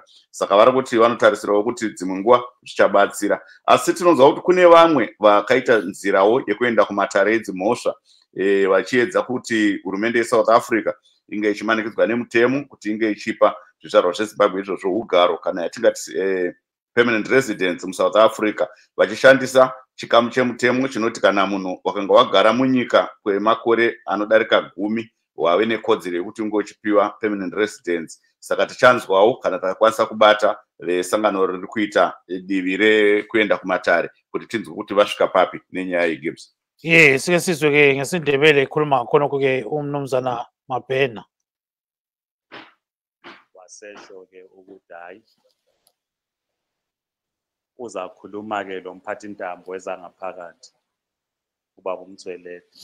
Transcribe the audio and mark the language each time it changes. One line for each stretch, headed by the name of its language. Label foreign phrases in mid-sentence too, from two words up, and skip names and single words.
Shona: Saka vari kuti vanotarisirawo kuti dzimwe nguva zvichabatsira, asi tinonzwa kuti kune vamwe vakaita nzirawo yekuenda kumatare edzimhosva vachiedza kuti hurumende yeSouth Africa inge ichimanikidzwa nemutemo kuti inge ichipa zvizvarwa zveZimbabwe izvozvo ugaro kana yatingati
English: permanent residence
Shona: muSouth Africa, vachishandisa chikamu chemutemo chinoti kana munhu wakanga wagara munyika kwemakore anodarika 10 wave nekodzero yekuti unge uchipiwa
English: permanent residence.
Shona: Saka tichanzwawo kana takakwanisa kubata vesangano riri kuita divi rekuenda kumatare kuti tinzwe kuti vasvika papi nenyaya yeGibbs.
North Ndebele: Sike sizwe ke ngesindebele ekhuluma khonokho ke umnumzana Mabhena wasesho ke ukuthi hayi uzakhuluma ke lo mphathintambo wezangaphakathi ubaba uMthwelele